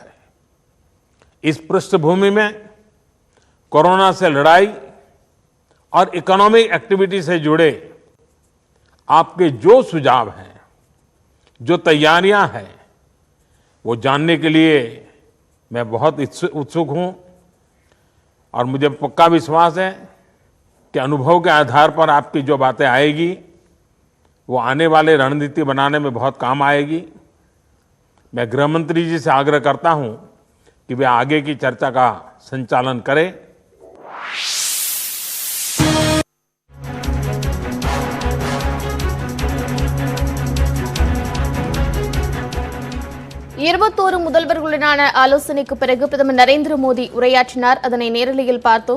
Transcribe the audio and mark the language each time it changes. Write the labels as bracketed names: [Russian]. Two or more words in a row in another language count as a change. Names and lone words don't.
[Hindi] इस पृष्ठभूमि में कोरोना से लड़ाई और [English] economic activity [Hindi] से जुड़े आपके जो सुझाव हैं, जो तैयारियां हैं, वो जानने के लिए मैं बहुत उत्सुक हूं और मुझे पक्का विश्वास है कि अनुभव के आधार पर आपकी जो बातें आएगी वो आने वाले रणनीति बनाने में बहुत काम आएगी। मैं गृह मंत्री जी से आग्रह करता हूं कि वे आगे की चर्चा का संचालन करें। [Tamil] இருபத்தோரு முதல்வர்களுடனான ஆலோசனைக்கு பிறகு பிரதமர் நரேந்திர மோடி உரையாற்றினார். அதனை நேரலையில் பார்த்தோம்.